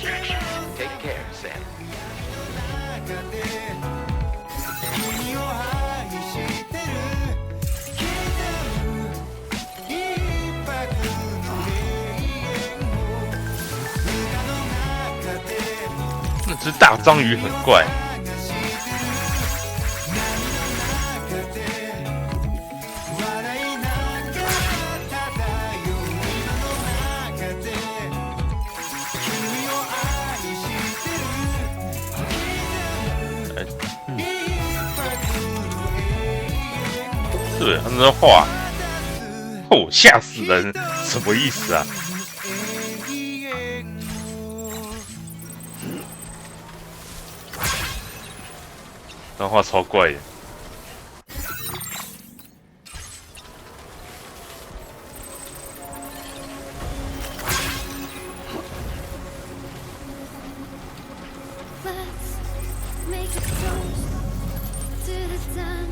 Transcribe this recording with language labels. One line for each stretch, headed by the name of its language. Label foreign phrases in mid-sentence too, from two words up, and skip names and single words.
English: Take care, Sam.
Japanese: 中で君を愛してる刻む一拍の永遠を歌の中で
Chinese: 那只大章鱼很怪，
Japanese: 探してる波の中で笑いながら漂う今の中で君を愛してる刻む一拍の永遠を
Chinese: 对，他那画，哦，吓死人，什么意思啊？那画超怪的。
English: Let's make a toast to the sun.